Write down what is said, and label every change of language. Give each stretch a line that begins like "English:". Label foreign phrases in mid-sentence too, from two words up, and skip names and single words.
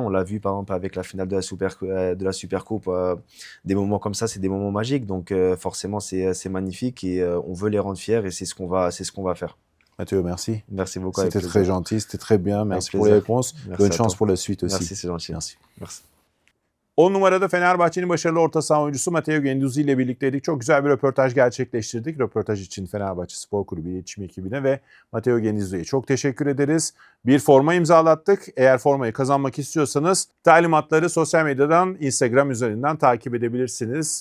French: On l'a vu par exemple avec la finale de la Super Coupe. Des moments comme ça, c'est des moments magiques. Donc forcément, c'est magnifique et on veut les rendre fiers et c'est ce qu'on va faire. Mathieu, merci. Merci beaucoup, avec C'était très plaisir. gentil, c'était très bien. Avec Merci pour les plaisir. réponses. Merci Bonne à chance toi. pour la suite aussi. Merci, c'est gentil. Merci. Merci.
Turkish: 10 numarada Fenerbahçe'nin başarılı orta saha oyuncusu Matteo Guendouzi ile birlikteydik. Çok güzel bir röportaj gerçekleştirdik. Röportaj için Fenerbahçe Spor Kulübü iletişim ekibine ve Matteo Guendouzi'ye çok teşekkür ederiz. Bir forma imzalattık. Eğer formayı kazanmak istiyorsanız talimatları sosyal medyadan, Instagram üzerinden takip edebilirsiniz.